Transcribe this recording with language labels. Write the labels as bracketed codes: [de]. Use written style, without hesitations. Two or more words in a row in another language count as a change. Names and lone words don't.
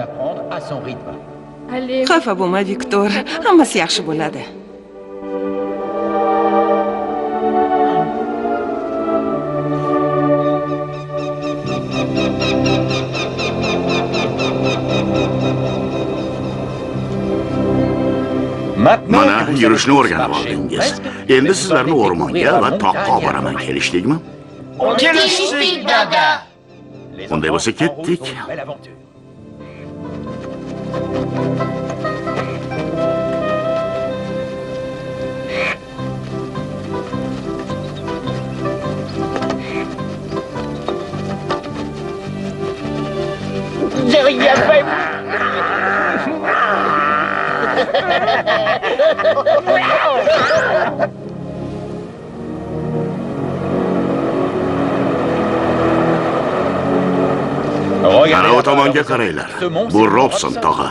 [fr] À son rythme. [uz] Xafa bo'lma, Viktor. Hammasi yaxshi bo'ladi. Mana yurishni o'rganib oldingiz. Endi sizlarni o'rmonga va toqqa olib boraman, kelishdikmi? Kelishdik, dada. Unday bo'lsa ketdik. [fr] Belle aventure. J'ai rien fait. [uz] Mana o tomonga qaranglar. Bu Robson tog'i.